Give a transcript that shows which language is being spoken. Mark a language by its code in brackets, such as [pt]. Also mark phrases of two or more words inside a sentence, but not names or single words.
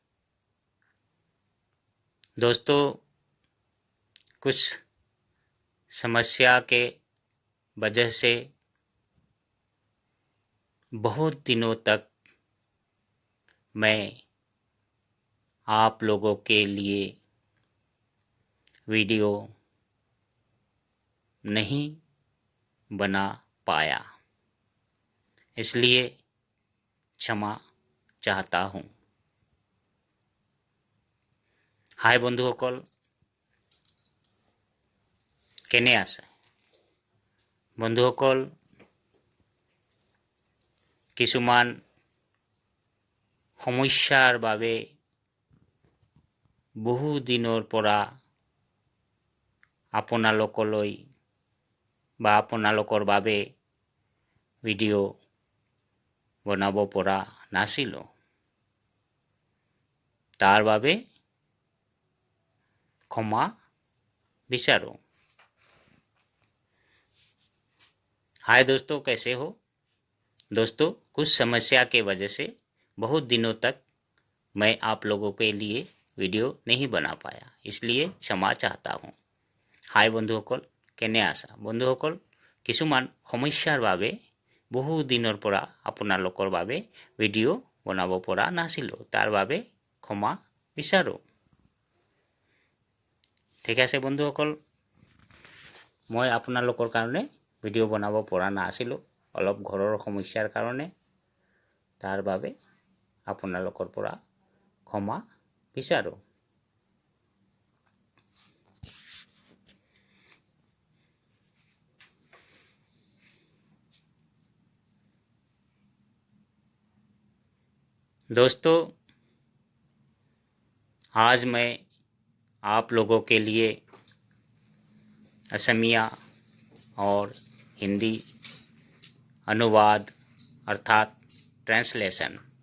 [hi] दोस्तों, कुछ समस्या के वजह से बहुत दिनों तक मैं आप लोगों के लिए वीडियो नहीं बना पाया, इसलिए क्षमा चाहता हूँ। [as] हाय বন্ধুসকল, কেনে আছে? বন্ধুসকল, কিছুমান সমস্যাৰ বাবে বহু দিনৰ পৰা আপোনালোকলৈ বা আপোনালোকৰ বাবে ভিডিঅ' বনাব পৰা নাছিলোঁ। তাৰ বাবে ক্ষমা বিচাৰো। [hi] हाय दोस्तों, कैसे हो। दोस्तों, कुछ समस्या के वजह से बहुत दिनों तक मैं आप लोगों के लिए वीडियो नहीं बना पाया, इसलिए क्षमा चाहता हूँ। [as] हाय বন্ধুসকল, কেনে আছা? বন্ধুসকল, কিছুমান সমস্যাৰ বাবে বহু দিনৰ পৰা আপোনালোকৰ বাবে ভিডিঅ' বনাব পৰা নাছিলোঁ, তাৰ বাবে ক্ষমা বিচাৰো। ঠিক আছে বন্ধুসকল, মই আপোনালোকৰ কাৰণে ভিডিঅ' বনাব পৰা নাছিলোঁ, অলপ ঘৰৰ সমস্যাৰ কাৰণে। তাৰ বাবে আপোনালোকৰ পৰা ক্ষমা বিচাৰো। [hi] दोस्तों, आज मैं आप लोगों के लिए असमिया और हिंदी अनुवाद अर्थात ट्रांसलेशन